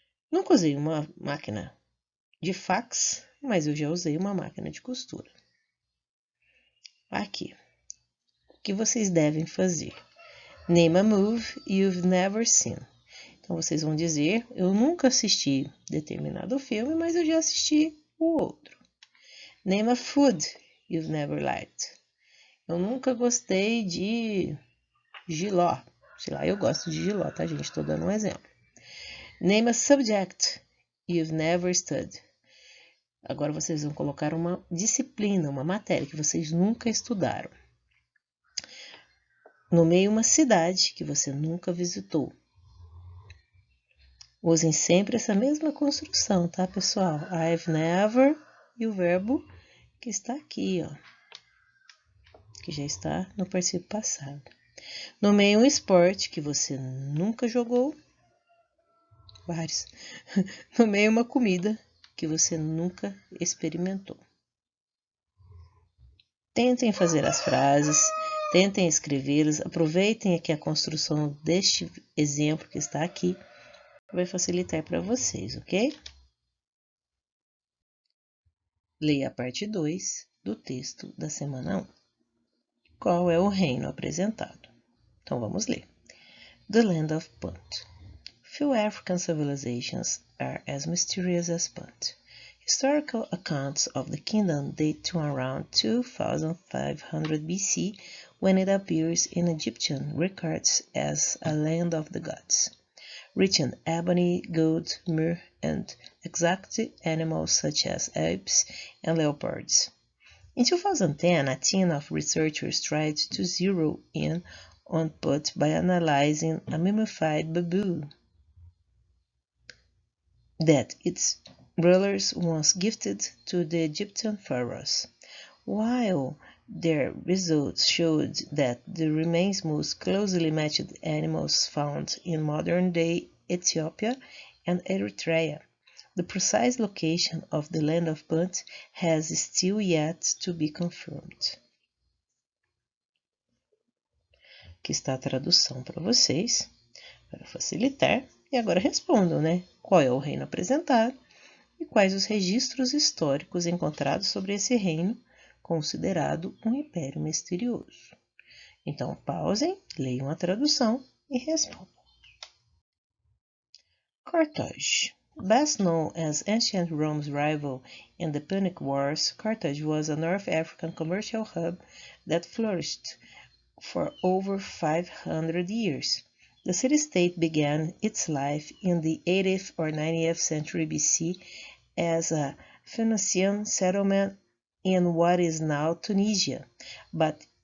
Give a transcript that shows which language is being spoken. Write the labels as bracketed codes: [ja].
[pt] Nunca usei uma máquina de fax, mas eu já usei uma máquina de costura. Aqui, o que vocês devem fazer? [en] Name a movie you've never seen. [pt] Então, vocês vão dizer, eu nunca assisti determinado filme, mas eu já assisti o outro. [en] Name a food you've never liked. [pt] Eu nunca gostei de jiló. Sei lá, eu gosto de jiló, tá, gente? Estou dando um exemplo. [en] Name a subject you've never studied. [pt] Agora vocês vão colocar uma disciplina, uma matéria que vocês nunca estudaram. Nomeie uma cidade que você nunca visitou. Usem sempre essa mesma construção, tá, pessoal? [en] I've never [pt] e o verbo que está aqui, ó, que já está no particípio passado. Nomeie um esporte que você nunca jogou. Vários. Nomeie uma comida que você nunca experimentou. Tentem fazer as frases, tentem escrevê-las, aproveitem aqui a construção deste exemplo que está aqui, vai facilitar para vocês, ok? Leia a parte 2 do texto da semana 1. Qual é o reino apresentado? Então vamos ler. [en] The Land of Punt. Few African civilizations are as mysterious as Punt. Historical accounts of the kingdom date to around 2500 BC, when it appears in Egyptian records as a land of the gods, rich in ebony, gold, myrrh, and exotic animals such as apes and leopards. In 2010, a team of researchers tried to zero in on Punt by analyzing a mummified baboon that its rulers once gifted to the Egyptian pharaohs. While their results showed that the remains most closely matched animals found in modern-day Ethiopia and Eritrea, the precise location of the land of Punt has still yet to be confirmed. [pt] Aqui está a tradução para vocês, para facilitar. E agora respondam, né? Qual é o reino apresentado e quais os registros históricos encontrados sobre esse reino, considerado um império misterioso. Então, pausem, leiam a tradução e respondam. [en] Carthage. Best known as ancient Rome's rival in the Punic Wars, Carthage was a North African commercial hub that flourished for over 500 years. The city-state began its life in the 80th or 90th century BC as a Phoenician settlement in what is now Tunisia, but